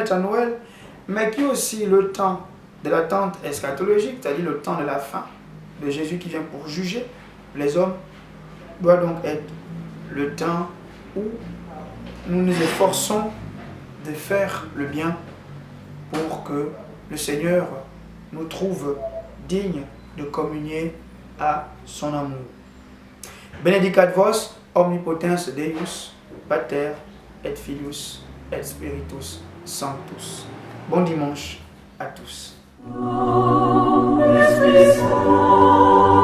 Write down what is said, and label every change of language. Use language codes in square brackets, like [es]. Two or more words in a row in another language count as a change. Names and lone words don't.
[fr] naître à Noël, mais qui est aussi le temps de l'attente eschatologique, c'est-à-dire le temps de la fin de Jésus qui vient pour juger les hommes, doit donc être le temps où nous nous efforçons de faire le bien pour que le Seigneur nous trouve dignes de communier à son amour. [la] Benedicat vos omnipotens Deus, Pater et Filius et Spiritus Sanctus. [fr] Bon dimanche à tous.